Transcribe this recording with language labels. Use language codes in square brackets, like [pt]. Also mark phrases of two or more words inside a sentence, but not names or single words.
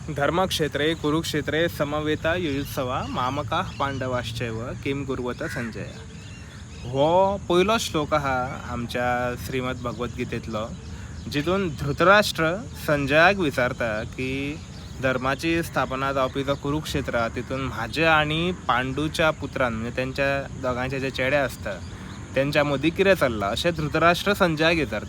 [sa] धर्मक्षेत्रे कुरुक्षेत्रे समवेता युयुत्सवा मामकाः पांडवाश्चैव किं कुर्वत संजय. [kok] हो पहिलो श्लोक हा आमच्या श्रीमद भगवद्गीतेतलो, जितून धृतराष्ट्र संजयाक विचारता की धर्माची स्थापना जावपी जो कुरुक्षेत्र हा तितून म्हाज्या आणि पांडूच्या पुत्रांन म्हणजे त्यांच्या दोगांचे जे चेडे असता त्यांच्या मदीं कितें चल्लां अशें धृतराष्ट्र संजयाक विचारता.